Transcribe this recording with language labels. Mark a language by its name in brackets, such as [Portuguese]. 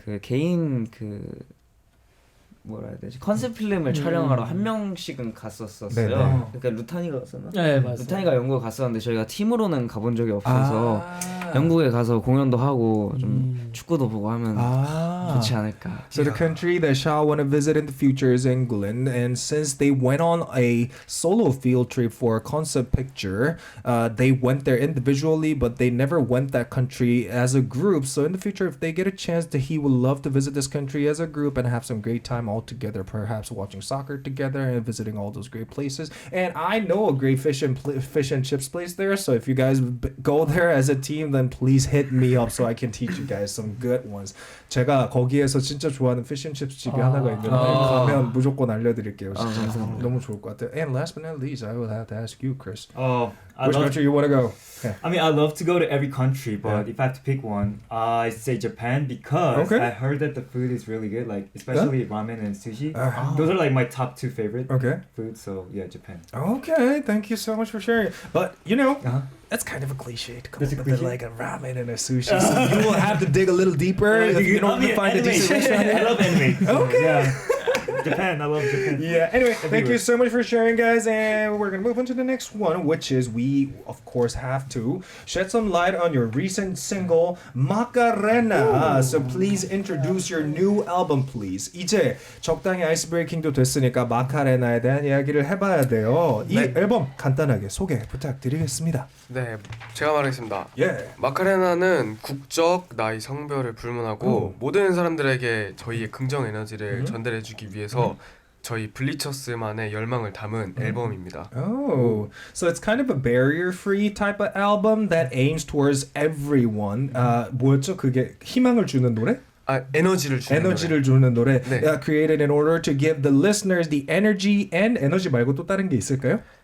[Korean] 그 개인 뭐라 해야 되지? 컨셉 필름을 촬영하러 한 명씩은 갔었어요. 네네. 그러니까 루탄이가 갔었나? 네, 맞아요. 루탄이가 영국에 갔었는데 저희가 팀으로는 가본 적이 없어서 영국에 가서 공연도 하고 좀 축구도 보고 하면 좋지 않을까. [English] So the country that Shao want to visit in the future is England, and since they went on a solo field trip for a concept picture, they went there individually, but they never went that country as a group. So in the future, if they get a chance, he would love to visit this country as a group and have some great time all together, perhaps watching soccer together and visiting all those great places. And I know a great fish and chips place there, so if you guys go there as a team, then please hit me up so I can teach you guys some good ones. [Korean] 제가 거기에서 진짜 좋아하는 피쉬앤칩스 집이 하나가 있는데 가면 무조건 알려드릴게요. 진짜 너무 좋을 것 같아요. [English] And last but not least, I will have to ask you, Chris. Which country you want to go? Yeah. I mean, I love to go to every country, but if I have to pick one, I say Japan because I heard that the food is really good, like especially ramen and sushi. Those are like my top two favorite foods. So yeah, Japan. Okay, thank you so much for sharing. But you know, that's kind of a cliche to come up with like a ramen and a sushi. So you will have to dig a little deeper if you don't find a decent restaurant. I love anime. Okay. Yeah. Japan, I love Japan. Yeah, anyway, thank you so much for sharing, guys, and we're gonna move on to the next one, which is we of course have to shed some light on your recent single Macarena. So please introduce your new album, please. [Korean] 이제 적당히 아이스 브레이킹도 됐으니까 마카레나에 대한 이야기를 해봐야 돼요. 이 앨범 간단하게 소개 부탁드리겠습니다. 네, 제가 말하겠습니다. 예. 마카레나는 국적, 나이, 성별을 불문하고 모든 사람들에게 저희의 긍정 에너지를 전달해주기 위해서 저희 블리처스만의 열망을 담은 앨범입니다. [English] Oh, so it's kind of a barrier-free type of album that aims towards everyone. [Korean] 뭐였죠? 그게 희망을 주는 노래? 에너지를 주는 노래. 네. [English] Created in order to give the listeners the energy and [Korean] 에너지 말고 또 다른 게 있을까요?